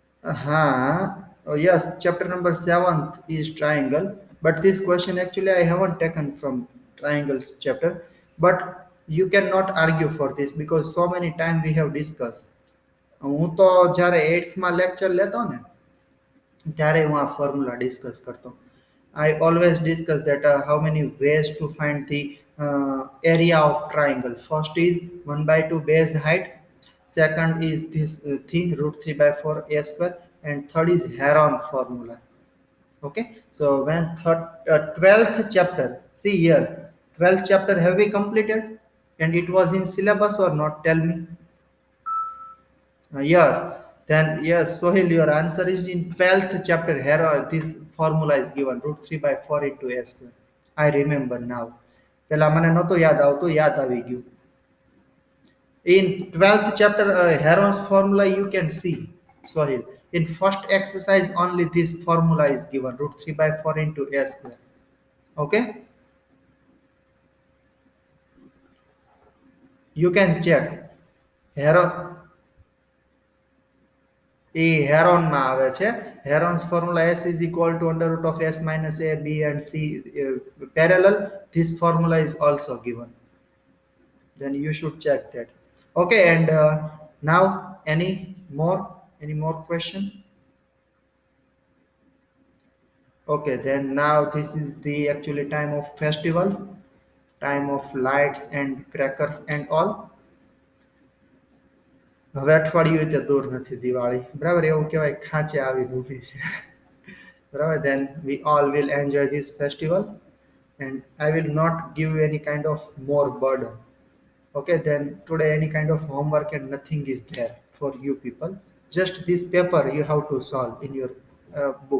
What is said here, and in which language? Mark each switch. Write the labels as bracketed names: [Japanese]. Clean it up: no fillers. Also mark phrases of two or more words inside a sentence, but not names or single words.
[English] Oh, yes, chapter number 7th is triangle. But this question actually I haven't taken from triangle chapter. But you cannot argue for this because so many times we have discussed. [Gujarati] હું તો જ્યારે 8th માં લેક્ચર લેતો ને ત્યારે હું આ ફોર્મ્યુલા ડિસ્કસ કરતો. [English] I always discuss that how many ways to find the area of triangle. First is 1 by 2 base height. Second is this thing root 3 by 4 a square. And third is Heron formula. Okay. So when 12th chapter, see here, 12th chapter have we completed? And it was in syllabus or not? Tell me. Yes, then yes, Sohail, your answer is in 12th chapter. Here, this formula is given root 3 by 4 into a square. I remember now. [Gujarati] પેલા મને નહોતું યાદ આવતું યાદ આવી ગયું. [English] In 12th chapter, Heron's formula you can see, Sohail. In first exercise, only this formula is given root 3 by 4 into a square. Okay, you can check. Heron, [Gujarati] એ હેરોનમાં આવે છે. [English] હેરોન્સ formula s is equal to under root of s minus a b and c parallel. This formula is also given. Then you should check that. Okay, and now any more question? Okay, then now this is the actually time of festival, time of lights and crackers and all. [Gujarati] હવે અઠવાડિયું તે દૂર નથી દિવાળી બરાબર એવું કહેવાય ખાંચે આવીને ઊભી છે. [English] Right, then we all will enjoy this festival, and I will not give you any kind of more burden. Okay, then today any kind of homework and nothing is there for you people. Just this paper you have to solve in your book.